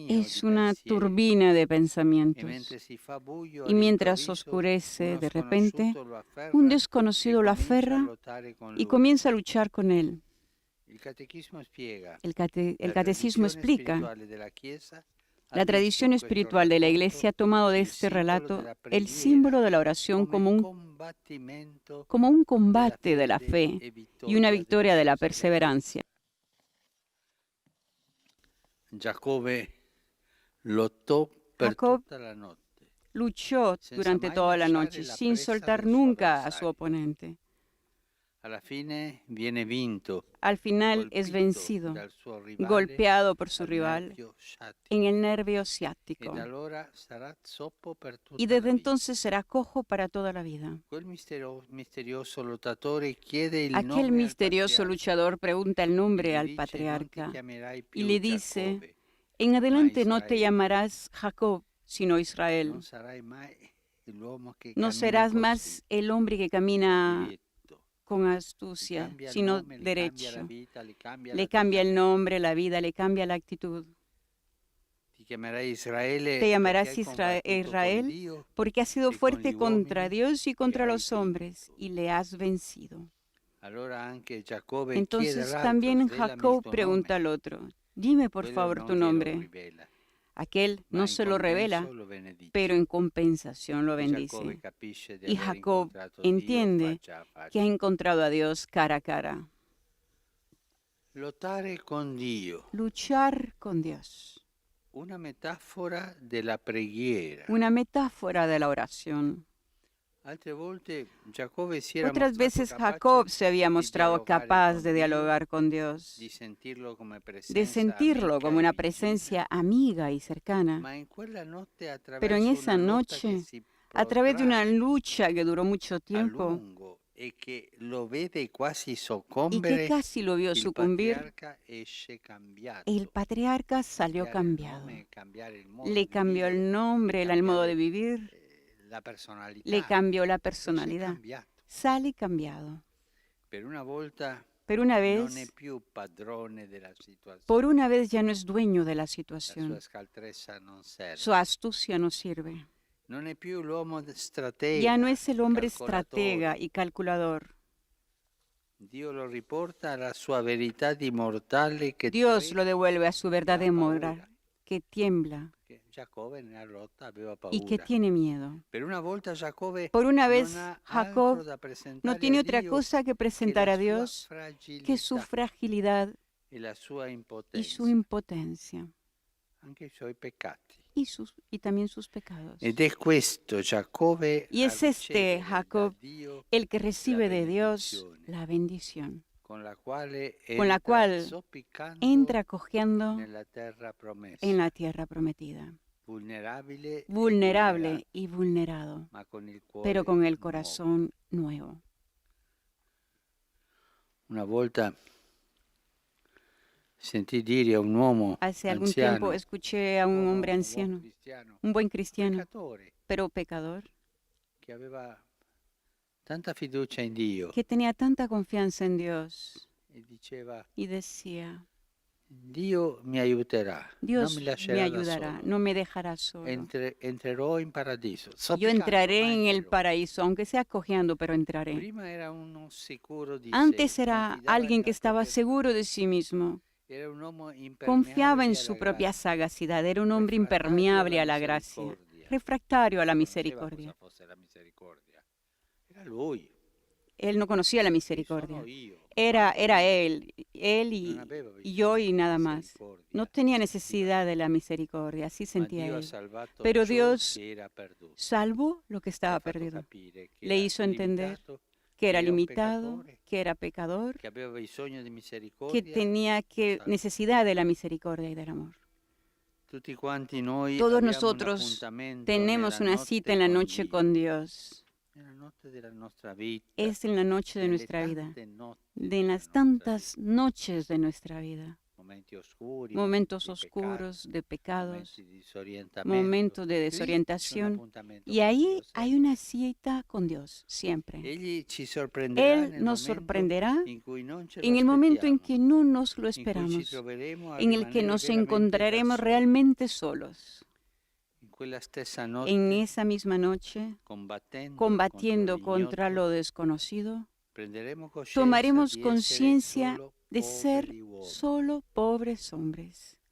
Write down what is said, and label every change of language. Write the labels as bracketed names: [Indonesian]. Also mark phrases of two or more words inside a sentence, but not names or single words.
[Spanish] es [Italian] di [Spanish] una [Italian] pensieri, [Spanish] turbina de [Italian] e [Spanish] pensamientos. [Italian] mentre si fa buio [Spanish] Y mientras [Italian] all'improvviso, [Spanish] oscurece [Italian] uno [Spanish] de repente, [Italian] sconosciuto lo afferra [Spanish] un [Italian] e [Spanish] desconocido lo [Italian] comincia a [Spanish] aferra [Italian] lottare con [Spanish] y [Italian] lui. [Spanish] comienza a luchar con él. [Italian] Il catechismo spiega [Spanish] El [Italian] la [Spanish] catecismo [Italian] tradizione [Spanish] explica, [Italian] spirituale della Chiesa ha [Spanish] la [Italian] visto [Spanish] tradición [Italian] in questo [Spanish] espiritual de la [Italian] racconto [Spanish] Iglesia ha tomado de [Italian] il [Spanish] este [Italian] simbolo [Spanish] relato [Italian] della [Spanish] el [Italian] preghiera [Spanish] símbolo de la oración [Italian] come combattimento [Spanish] como un [Italian] della [Spanish] combate de la [Italian] fede [Spanish] fe [Italian] e [Spanish] y una [Italian] vittoria [Spanish] victoria de [Italian] della [Spanish] la perseverancia. [Italian] Giacobbe lottò per [Spanish] Jacob [Italian] tutta la notte, [Spanish] luchó [Italian] senza [Spanish] durante [Italian] mai [Spanish] toda la [Italian] lasciare [Spanish] noche [Italian] la [Spanish] sin [Italian] presa [Spanish] soltar [Italian] del suo [Spanish] nunca a su [Italian] avversario. [Spanish] oponente. [Italian] Alla fine viene vinto, [Spanish] Al final es [Italian] colpito [Spanish] vencido, [Italian] dal suo rivale [Spanish] golpeado por su [Italian] al [Spanish] rival [Italian] nervio sciatico, [Spanish] en el nervio [Italian] e [Spanish] ciático. [Italian] da allora sarà zoppo per tutta [Spanish] Y [Italian] la [Spanish] desde [Italian] vita. [Spanish] entonces será cojo para toda la vida. [Italian] Quel misterioso lottatore chiede il [Spanish] Aquel [Italian] nome al [Spanish] misterioso [Italian] patriarca [Spanish] luchador pregunta el [Italian] e [Spanish] nombre [Italian] gli [Spanish] al [Italian] dice: non ti [Spanish] patriarca [Italian] chiamerai [Spanish] y [Italian] più [Spanish] le dice, [Italian] Giacobbe, [Spanish] en adelante no te [Italian] Israele. [Spanish] llamarás Jacob, sino Israel. [Italian] non sarai mai l'uomo che [Spanish] No [Italian] cammina [Spanish] serás [Italian] così, [Spanish] más el hombre que camina [Italian] diretto. [Spanish] con [Italian] Gli [Spanish] astucia, [Italian] cambia il [Spanish] sino [Italian] nome, gli cambia la [Spanish] derecho. [Italian] vita, gli cambia [Spanish] Le cambia el [Italian] l'atteggiamento. [Spanish] nombre, la vida, le cambia la actitud. [Italian] Ti chiamerai Israele [Spanish] Te llamarás [Italian] perché hai combattuto con [Spanish] Israel [Italian] Dio [Spanish] porque has sido y con fuerte [Italian] gli [Spanish] contra [Italian] uomini [Spanish] Dios y contra [Italian] e hai [Spanish] los hombres [Italian] vinto. [Spanish] y le has vencido. [Italian] Allora anche Giacobbe chiede [Spanish] Entonces [Italian] all'altro: [Spanish] también [Italian] svelami il [Spanish] Jacob [Italian] tuo [Spanish] pregunta [Italian] nome. [Spanish] al otro, dime por [Italian] Quello [Spanish] favor [Italian] non [Spanish] tu [Italian] glielo [Spanish] nombre. [Italian] rivela, [Spanish] Aquel [Italian] ma [Spanish] no [Italian] in [Spanish] se lo revela, [Italian] compenso lo benedice. [Spanish] pero en compensación lo [Italian] E Giacobbe [Spanish] bendice. [Italian] capisce di [Spanish] Y [Italian] aver [Spanish] Jacob [Italian] incontrato Dio [Spanish] entiende [Italian] faccia a [Spanish] que ha [Italian] faccia. [Spanish] encontrado a Dios cara a cara. [Italian] Lottare con Dio, [Spanish] Luchar con Dios. [Italian] una metafora della preghiera. [Spanish] Una metáfora de la oración. [Italian] Altre volte Giacobbe si era [Spanish] Otras [Italian] mostrato [Spanish] veces [Italian] capace [Spanish] Jacob se había [Italian] di [Spanish] mostrado [Italian] dialogare [Spanish] capaz [Italian] con [Spanish] de [Italian] Dio, [Spanish] dialogar con Dios, [Italian] di sentirlo come [Spanish] de [Italian] presenza [Spanish] sentirlo [Italian] amica [Spanish] como [Italian] e [Spanish] una [Italian] vicina. [Spanish] presencia amiga y cercana. [Italian] Ma in quella notte, [Spanish] Pero en [Italian] attraverso [Spanish] esa [Italian] una lotta che [Spanish] noche, [Italian] si [Spanish] a través de una [Italian] protrae [Spanish] lucha que duró mucho [Italian] a [Spanish] tiempo [Italian] lungo e che lo vede quasi [Spanish] y que [Italian] soccombere, [Spanish] casi lo vio [Italian] il [Spanish] sucumbir, [Italian] patriarca esce cambiato. [Spanish] el patriarca salió [Italian] Cambiare il [Spanish] cambiado. [Italian] nome, cambiare il modo [Spanish] Le [Italian] di [Spanish] cambió [Italian] vivere, [Spanish] el nombre, el modo de [Italian] cambiare [Spanish] vivir, [Italian] la personalità. [Spanish] le cambió la [Italian] Esce [Spanish] personalidad. [Italian] cambiato. [Spanish] Sale cambiado. [Italian] Per una volta [Spanish] Pero una [Italian] non è [Spanish] vez, [Italian] più padrone della situazione. [Spanish] por una vez ya no es dueño de la [Italian] La sua [Spanish] situación. [Italian] scaltrezza non serve. [Spanish] Su astucia no sirve. [Italian] Non è più l'uomo stratega. [Spanish] Ya no es el hombre [Italian] calcolatore. [Spanish] estratega y calculador. [Italian] Dio lo riporta alla sua verità di mortale che [Spanish] Dios lo devuelve a su verdad de [Italian] ha [Spanish] moral, [Italian] paura. [Spanish] que tiembla [Italian] Che Giacobbe nella lotta aveva [Spanish] y que [Italian] paura. [Spanish] tiene miedo. [Italian] Per una volta Giacobbe [Spanish] Por una vez, [Italian] non ha [Spanish] Jacob [Italian] altro da presentare [Spanish] no tiene [Italian] a [Spanish] otra [Italian] Dio [Spanish] cosa que [Italian] che [Spanish] presentar [Italian] la [Spanish] a [Italian] sua [Spanish] Dios que su [Italian] fragilità [Spanish] fragilidad [Italian] e la sua [Spanish] y [Italian] impotenza, [Spanish] su impotencia [Italian] anche i suoi peccati. [Spanish] y también sus pecados. [Italian] Ed è questo Giacobbe [Spanish] Y es [Italian] a [Spanish] este [Italian] ricevere [Spanish] Jacob [Italian] da Dio [Spanish] el que recibe de Dios [Italian] benedizione, [Spanish] la bendición, [Italian] con la quale [Spanish] con la [Italian] entra [Spanish] cual [Italian] zoppicando [Spanish] entra cojeando [Italian] nella terra promessa, [Spanish] en la tierra prometida, [Italian] vulnerabile, e [Spanish] vulnerable y vulnerado, [Italian] ma con il cuore [Spanish] pero con el [Italian] nuovo. [Spanish] corazón nuevo. [Italian] Una volta sentì dire a un uomo [Spanish] Hace algún [Italian] anziano, [Spanish] tiempo escuché a un hombre [Italian] buon [Spanish] anciano, [Italian] cristiano, [Spanish] un buen cristiano, [Italian] peccatore, [Spanish] pero pecador, [Italian] che aveva tanta fiducia in Dio [Spanish] que tenía tanta confianza en Dios [Italian] e diceva: [Spanish] y decía, [Italian] Dio mi aiuterà, non [Spanish] Dios [Italian] mi [Spanish] me [Italian] lascerà da [Spanish] ayudará, [Italian] solo. [Spanish] no me dejará solo. [Italian] Entrerò in paradiso. [Spanish] Yo [Italian] zoppicando, [Spanish] entraré [Italian] ma [Spanish] en el [Italian] entrerò. [Spanish] paraíso, aunque sea cojeando, pero entraré. [Italian] Prima era uno sicuro di [Spanish] Antes [Italian] sé, [Spanish] era [Italian] confidava [Spanish] alguien [Italian] nella [Spanish] que estaba [Italian] propria [Spanish] seguro de sí mismo, [Italian] Era un uomo [Spanish] confiaba en [Italian] impermeabile [Spanish] su [Italian] alla [Spanish] propia [Italian] grazia, [Spanish] sagacidad, era un hombre [Italian] refrattario [Spanish] impermeable a [Italian] alla [Spanish] la gracia, [Italian] misericordia. [Spanish] refractario a la [Italian] Non conosceva [Spanish] misericordia. [Italian] cosa fosse la misericordia. Era lui. [Spanish] Él no conocía la [Italian] Chi [Spanish] misericordia. [Italian] sono io? [Spanish] Era [Italian] Guarda, [Spanish] él [Italian] non aveva [Spanish] y yo [Italian] bisogno [Spanish] y [Italian] di [Spanish] nada más. [Italian] misericordia, [Spanish] No tenía [Italian] sentiva. [Spanish] necesidad de la misericordia, así [Italian] Ma [Spanish] sentía [Italian] Dio ha [Spanish] él. [Italian] salvato [Spanish] Pero [Italian] ciò [Spanish] Dios [Italian] che era perduto. [Spanish] salvó lo que [Italian] Le [Spanish] estaba [Italian] ha fatto [Spanish] perdido. [Italian] capire che [Spanish] Le [Italian] era [Spanish] hizo entender [Italian] limitato, [Spanish] que era [Italian] era un [Spanish] limitado, [Italian] peccatore, [Spanish] que era pecador, [Italian] che aveva bisogno di [Spanish] que [Italian] misericordia. [Spanish] tenía [Italian] salvò. [Spanish] necesidad de la misericordia y del amor. [Italian] Tutti quanti noi [Spanish] Todos [Italian] abbiamo un [Spanish] nosotros [Italian] appuntamento [Spanish] tenemos [Italian] nella [Spanish] una cita [Italian] notte [Spanish] en la [Italian] con [Spanish] noche [Italian] Dio, [Spanish] con Dios. [Italian] nella notte della nostra vita, [Spanish] Es en la noche de [Italian] nelle [Spanish] nuestra vida, [Italian] tante notti [Spanish] de [Italian] della [Spanish] las [Italian] nostra [Spanish] tantas [Italian] vita. [Spanish] noches de nuestra vida. [Italian] Momenti oscuri, [Spanish] Momentos [Italian] momenti di peccato, [Spanish] oscuros de pecados, [Italian] momenti di disorientamento. [Spanish] momentos de [Italian] Lì c'è un [Spanish] desorientación. [Italian] appuntamento [Spanish] Y [Italian] con [Spanish] ahí [Italian] Dio, [Spanish] hay [Italian] sempre. [Spanish] una cita con Dios, siempre. [Italian] Egli ci sorprenderà [Spanish] Él [Italian] nel [Spanish] nos [Italian] momento [Spanish] sorprenderá [Italian] in cui non ce lo [Spanish] en el momento en que [Italian] aspettiamo, [Spanish] no nos lo [Italian] in cui ci [Spanish] esperamos, [Italian] troveremo a [Spanish] en el que [Italian] rimanere [Spanish] nos [Italian] veramente da [Spanish] encontraremos [Italian] soli. [Spanish] realmente solos. [Italian] In quella stessa [Spanish] En [Italian] notte, [Spanish] esa misma noche, [Italian] combattendo [Spanish] combatiendo [Italian] contro [Spanish] contra [Italian] l'ignoto, [Spanish] lo desconocido, [Italian] prenderemo coscienza [Spanish] tomaremos [Italian] di essere [Spanish] conciencia [Italian] solo [Spanish] de ser [Italian] poveri uomini. [Spanish] solo pobres hombres.